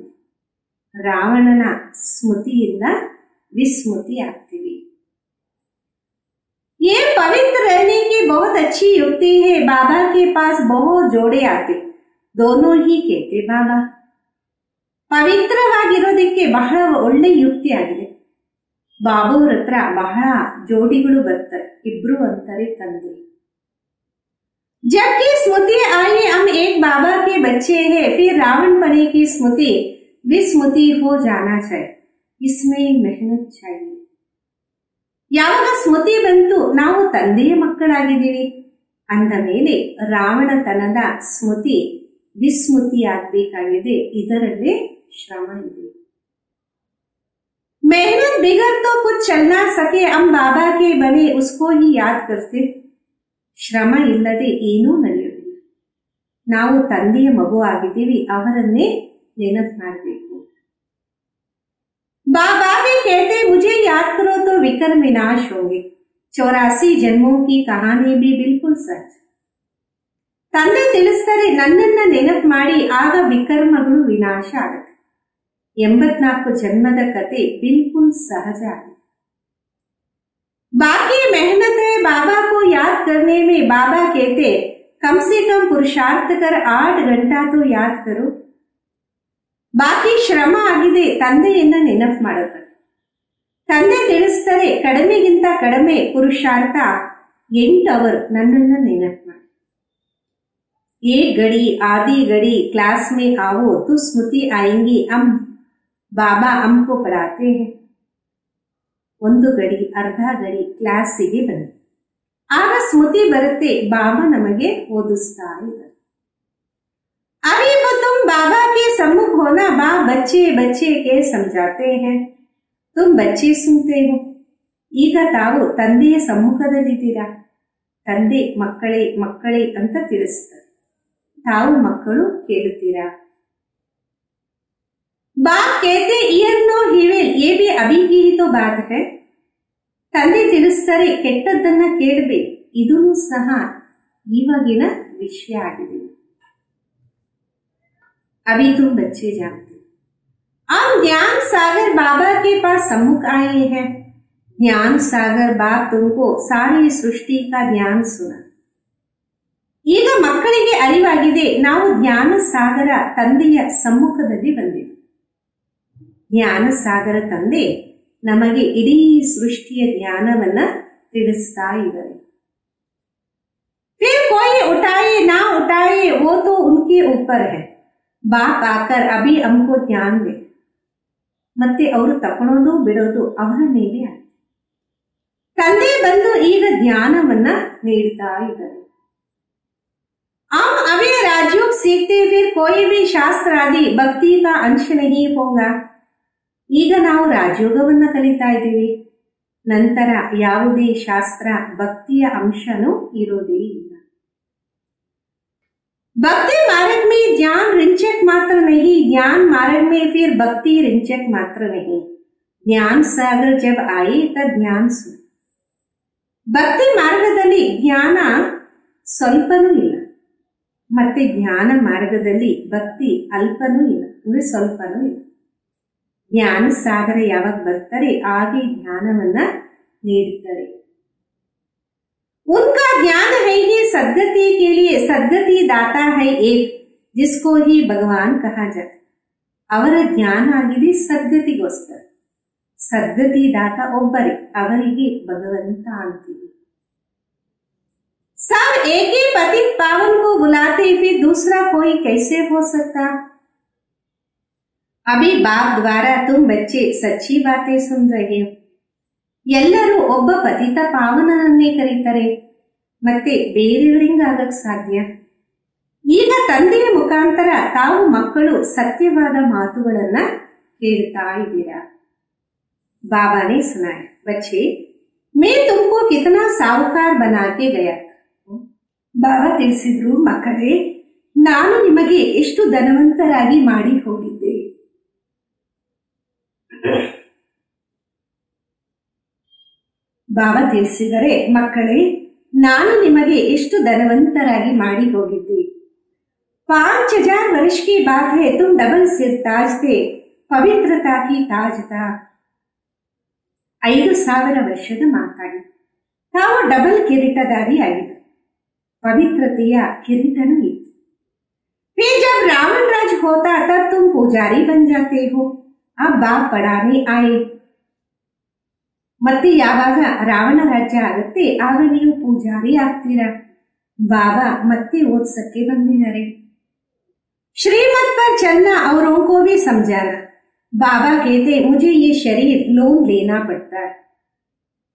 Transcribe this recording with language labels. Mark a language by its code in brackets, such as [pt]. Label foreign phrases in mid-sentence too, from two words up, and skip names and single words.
[kn] ರಾವಣನ ಸ್ಮೃತಿಯಿಂದ ವಿಸ್ಮೃತಿ ಆಗ್ತೀವಿ. [hi] ये पवित्र रहने की बहुत अच्छी युक्ति है, बाबा के पास बहुत जोड़े आते, दोनों ही कहते बाबा. [kn] ಪವಿತ್ರವಾಗಿರೋದಕ್ಕೆ ಬಹಳ ಒಳ್ಳೆ ಯುಕ್ತಿ ಆಗಿದೆ. ಬಾಬೋರ ಹತ್ರ ಬಹಳ ಜೋಡಿಗಳು ಬರ್ತಾರೆ, ಇಬ್ರು ಅಂತಾರೆ ತಂದೆ. [hi] जबकि स्मृति आई हम एक बाबा के बच्चे हैं, फिर रावण बने की स्मृति विस्मृति हो जाना चाहिए, इसमें मेहनत चाहिए. [kn] ಯಾವಾಗ ಸ್ಮೃತಿ ಬಂತು ನಾವು ತಂದೆಯ ಮಕ್ಕಳಾಗಿದ್ದೀವಿ ಅಂದ ಮೇಲೆ ರಾವಣತನದ ಸ್ಮೃತಿ ವಿಸ್ಮೃತಿಯಾಗಬೇಕಾಗಿದೆ. ಇದರಲ್ಲೇ ಶ್ರಮ ಇದೆ. [hi] मेहनत बिगर तो कुछ चल ना सके, हम बाबा के बने उसको ही याद करते. [kn] ಶ್ರಮ ಇಲ್ಲದೆ ಏನೂ ನಡೆಯುವುದಿಲ್ಲ. ನಾವು ತಂದೆಯ ಮಗು ಆಗಿದ್ದೀವಿ, ಅವರನ್ನೇ ನೆನಪು ಮಾಡಬೇಕು. [hi] बाबा भी कहते मुझे याद करो तो विकर्म विनाश होंगे. 84 जन्मों की कहानी भी बिल्कुल सच. [kn] ತಂದೆ ತಿಳಿಸ್ತಾರೆ ನನ್ನನ್ನ ನೆನಪು ಮಾಡಿ, ಆಗ ವಿಕರ್ಮಗಳು ವಿನಾಶ ಆಗುತ್ತೆ. 84 ಜನ್ಮದ ಕತೆ ಬಿಲ್ಕುಲ್ ಸಹಜ ಆಗಿದೆ. [hi] बाकी मेहनत है बाबा को याद करने में. बाबा कहते कम से कम पुरुषार्थ कर 8 घंटा तो याद करो. [kn] ಬಾಕಿ ಶ್ರಮ ಆಗಿದೆ ತಂದೆಯನ್ನ ನೆನಪು ಮಾಡೋದು. ತಂದೆ ತಿಳಿಸ್ತಾರೆ ಕಡಿಮೆಗಿಂತ ಕಡಿಮೆ ಪುರುಷಾರ್ಥ 8 ಅವರ್ ನನ್ನನ್ನ ನೆನಪು ಮಾಡಿ. [hi] एक घड़ी आधी घड़ी क्लास में आओ तो स्मृति आएंगी. हम ಬಾಬಾ हमको पढ़ाते हैं. [kn] 1 ಗಡಿ ಅರ್ಧ ಗಡಿ ಕ್ಲಾಸಿಗೆ ಬನ್ನಿ, ಆಗ ಸ್ಮೃತಿ ಬರುತ್ತೆ, ಬಾಬಾ ನಮಗೆ ಓದಿಸ್ತಾ ಇದ್ದಾರೆ. [hi] अभी वो तुम बाबा के सम्मुख हो ना, बा बच्चे बच्चे के समझाते हैं, तुम बच्चे सुनते हो. [kn] ಈಗ ತಾವು ತಂದೆಯ ಸಮ್ಮುಖದಲ್ಲಿದ್ದೀರಾ. ತಂದೆ ಮಕ್ಕಳೇ ಮಕ್ಕಳೇ ಅಂತ ತಿಳಿಸ್ತಾರೆ, ತಾವು ಮಕ್ಕಳು ಕೇಳುತ್ತೀರಾ. [hi] बाप कहते [en] hear no evil, [hi] ये भी अभी की ही तो बात है. [kn] ತಂದೆ ತಿಳಿಸ್ತಾರೆ ಕೆಟ್ಟದ್ದನ್ನ ಕೇಳಬೇಕು, ಇದೂ ಸಹ ಇವಾಗಿನ ವಿಷಯ ಆಗಿದೆ. [hi] अभी तुम बच्चे जानते हो. अब ज्ञान सागर बाबा के पास सम्मुख आए हैं. ज्ञान सागर बाप तुमको सारी सृष्टि का ज्ञान सुना. [kn] ಈಗ ಮಕ್ಕಳಿಗೆ ಅರಿವಾಗಿದೆ, ನಾವು ಜ್ಞಾನ ಸಾಗರ ತಂದೆಯ ಸಮ್ಮುಖದಲ್ಲಿ ಬಂದಿದ್ದೇವೆ. ಜ್ಞಾನ ಸಾಗರ ತಂದೆ ನಮಗೆ ಇಡೀ ಸೃಷ್ಟಿಯ ಜ್ಞಾನವನ್ನ ತಿಳಿಸ್ತಾ ಇದ್ದಾರೆ. [hi] फिर कोई उठाए ना उठाए वो तो उनके ऊपर है. बाप आकर अभी हमको ज्ञान दे. [kn] ಮತ್ತೆ ಅವರು ತಗೊಳ್ಳೋದು ಬಿಡೋದು ಅವರ ಮೇಲೆ ಆಗಿದೆ. ತಂದೆ ಬಂದು ಈಗ ಜ್ಞಾನವನ್ನ ನೀಡ್ತಾ ಇದ್ದಾರೆ. [hi] हम अभी राजयोग सीखते, फिर कोई भी शास्त्र आदि भक्ति का अंश नहीं होगा. [kn] ಈಗ ನಾವು ರಾಜಯೋಗವನ್ನ ಕಲಿತಾ ಇದ್ದೀವಿ, ನಂತರ ಯಾವುದೇ ಶಾಸ್ತ್ರ ಭಕ್ತಿಯ ಅಂಶನೂ ಇರೋದೇ ಇಲ್ಲ. [hi] भक्ति मार्ग में ज्ञान रिंचक मात्र नहीं, ज्ञान मार्ग में फिर भक्ति रिंचक मात्र नहीं. ज्ञान सागर जब आए तब ज्ञान सुन. [kn] ಭಕ್ತಿ ಮಾರ್ಗದಲ್ಲಿ ಜ್ಞಾನ ಸ್ವಲ್ಪನೂ ಇಲ್ಲ, ಮತ್ತೆ ಜ್ಞಾನ ಮಾರ್ಗದಲ್ಲಿ ಭಕ್ತಿ ಅಲ್ಪನೂ ಇಲ್ಲ, ಅಂದ್ರೆ ಸ್ವಲ್ಪನೂ ಇಲ್ಲ. ಜ್ಞಾನ ಸಾಗರ ಯಾವಾಗ ಬರ್ತಾರೆ ಹಾಗೆ ಜ್ಞಾನವನ್ನ ನೀಡುತ್ತಾರೆ. [hi] उनका ज्ञान है ही सद्गति के लिए, सद्गति दाता है एक जिसको ही भगवान कहा जाता. [kn] ಅವರ ಜ್ಞಾನ ಆಗಿದೆ ಸದ್ಗತಿಗೋಸ್ಕರ. ಸದ್ಗತಿ ದಾತ ಒಬ್ಬರೇ, ಅವರಿಗೆ ಭಗವಂತ ಅಂತೀವಿ. [hi] सब एक ही पतित पावन को बुलाते, फिर दूसरा कोई कैसे हो सकता. अभी बाप द्वारा तुम बच्चे सच्ची बातें सुन रहे हो. [kn] ಎಲ್ಲರೂ ಒಬ್ಬ ಪತಿತ ಪಾವನನ್ನೇ ಕರೀತಾರೆ, ಮತ್ತೆ ಬೇರೆಯವರಿಂಗಾಗಕ್ ಸಾಧ್ಯ. ಈಗ ತಂದೆಯ ಮುಖಾಂತರ ತಾವು ಮಕ್ಕಳು ಸತ್ಯವಾದ ಮಾತುಗಳನ್ನ ಕೇಳ್ತಾ ಇದ್ದೀರಾ. [hi] बाबा ने सुनाया, बच्चे मैं तुमको कितना साहूकार बना के गया. [kn] ಬಾಬಾ ತಿಳಿಸಿದ್ರು, ಮಕ್ಕಳೇ ನಾನು ನಿಮಗೆ ಎಷ್ಟು ಧನವಂತರಾಗಿ ಮಾಡಿ ಹೋಗಿದ್ದೆ. ಬಾಬಾ ತಿಳಿಸಿದರೆ, ಮಕ್ಕಳೇ ನಾನು ನಿಮಗೆ ಎಷ್ಟು ಧನವಂತರಾಗಿ ಮಾಡಿ ಹೋಗಿದ್ದೆ. [hi] 5000 वर्ष की बात है, तुम डबल सिर ताज थे, पवित्रता की ताज था. [kn] 5000 ವರ್ಷದ ಮಾತಾಡಿ ತಾವು ಡಬಲ್ ಕಿರೀಟಧಾರಿ ಆಗಿದ್ದರು, ಪವಿತ್ರತೆಯ ಕಿರೀಟನೂ ಇತ್ತು. [hi] फिर जब रावण राज होता तब तुम पुजारी बन जाते हो. अब बाप पढ़ाने आए. [kn] ಮತ್ತೆ ಯಾವಾಗ ರಾವಣ ರಾಜ್ಯ ಆಗುತ್ತೆ ಆಗ ನೀವು ಪೂಜಾರಿ ಆಗ್ತೀರಾ. ಬಾಬಾ ಮತ್ತೆ ಓದ್ಸಕ್ಕೆ ಬಂದಿದ್ದಾರೆ. [hi] श्रीमत पर चलना औरों को भी समझाना. बाबा कहते मुझे ये शरीर लोन लेना पड़ता है.